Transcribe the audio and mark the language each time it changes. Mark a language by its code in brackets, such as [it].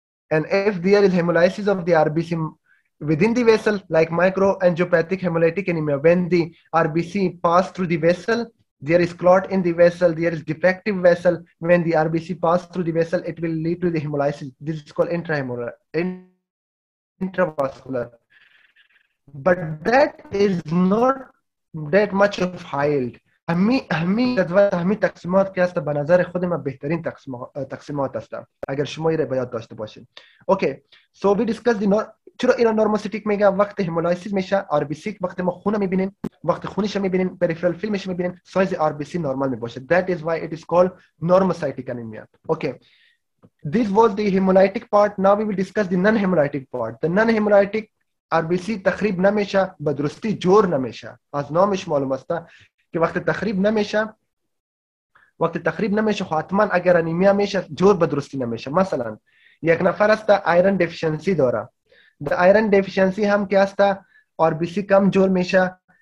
[en] And if there is hemolysis of the RBC within the vessel, like microangiopathic hemolytic anemia, when the RBC pass through the vessel, there is clot in the vessel, there is defective vessel. When the RBC pass through the vessel, it will lead to the hemolysis. This is called intravascular. But that is not that much of highlight. [fa] همین تقسیمات که هست به نظر خود من بهترین تقسیمات هست اگر شما این رو یاد داشته باشین. اوکی. [en] So we discussed the [fa] چرا اینا نورموسیتیک میگه؟ وقتی همولایسیس میشه آر بی سی، وقتی ما خون میبینیم، وقتی خونش میبینیم، پریفرال فیلمش میبینیم، سایز آر بی سی نورمال میباشه. [en] That is why it is called normocytic anemia. Okay. This was the hemolytic part. Now we will discuss the non-hemolytic part. The non-hemolytic [fa] آر بی سی تخریب نمیشه، به درستی جور نمیشه. از نامش معلوم است که وقتی تخریب نمیشه خب حتما اگر انیمیا میشه جور به درستی نمیشه. مثلا یک نفر است آیرن دفیشنسی داره، د آیرن دفیشنسی هم که است آر بی سی کم جور میشه.